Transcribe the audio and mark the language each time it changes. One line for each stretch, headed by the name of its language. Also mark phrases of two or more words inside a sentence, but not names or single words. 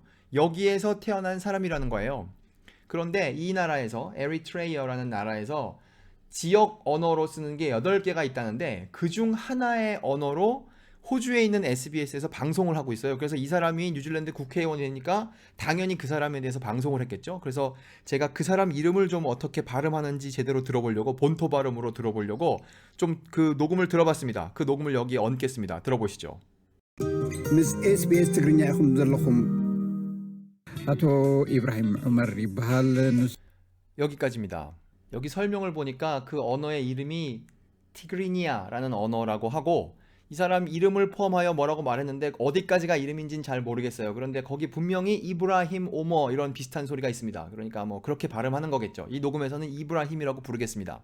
Korean: 여기에서 태어난 사람이라는 거예요. 그런데 이 나라에서 에리트레이어라는 나라에서 지역 언어로 쓰는 게 8개가 있다는데 그중 하나의 언어로 호주에 있는 SBS에서 방송을 하고 있어요. 그래서 이 사람이 뉴질랜드 국회의원이 되니까 당연히 그 사람에 대해서 방송을 했겠죠. 그래서 제가 그 사람 이름을 좀 어떻게 발음하는지 제대로 들어보려고 본토 발음으로 들어보려고 좀 그 녹음을 들어봤습니다. 그 녹음을 여기 얹겠습니다. 들어보시죠.
Tigrinya: ምስ SBS ትግርኛ ኢኹም ዘለኹም አቶ ኢብራሂም ዑመር ይበሃል።
Korean: 여기까지입니다. 여기 설명을 보니까 그 언어의 이름이 티그리니아라는 언어라고 하고 이 사람 이름을 포함하여 뭐라고 말했는데 어디까지가 이름인지는 잘 모르겠어요. 그런데 거기 분명히 이브라힘 오머 이런 비슷한 소리가 있습니다. 그러니까 뭐 그렇게 발음하는 거겠죠. 이 녹음에서는 이브라힘이라고 부르겠습니다.